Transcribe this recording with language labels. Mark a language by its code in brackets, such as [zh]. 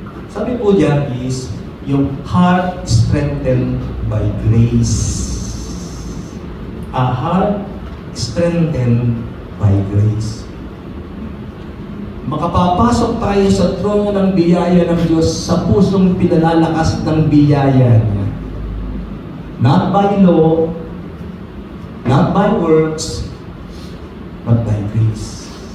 [tl] Sabi po diyan is yung [en] heart strengthened by grace. A heart strengthened by grace. [tl] Makapapasok tayo sa trono ng biyaya ng Diyos sa pusong pinalalakas ng biyaya niya. [en] Not by law, not by works, but by grace.